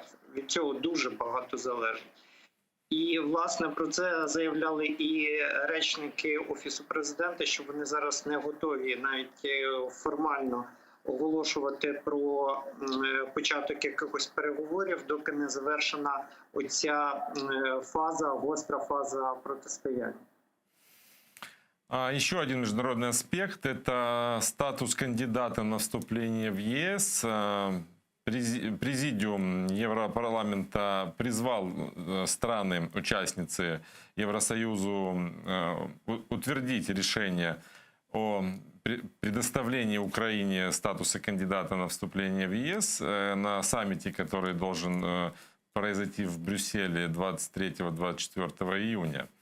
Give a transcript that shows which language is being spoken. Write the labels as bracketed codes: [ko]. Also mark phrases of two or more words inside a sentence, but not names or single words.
[uk] Від цього дуже багато залежить. І, власне, про це заявляли і речники Офісу президента, що вони зараз не готові навіть формально оголошувати про початок якихось переговорів, доки не завершена оця фаза, гостра фаза протистояння. [ru] Еще один международный аспект – это статус кандидата на вступление в ЕС. Президиум Европарламента призвал страны-участницы Евросоюзу утвердить решение о предоставлении Украине статуса кандидата на вступление в ЕС на саммите, который должен произойти в Брюсселе 23-24 июня.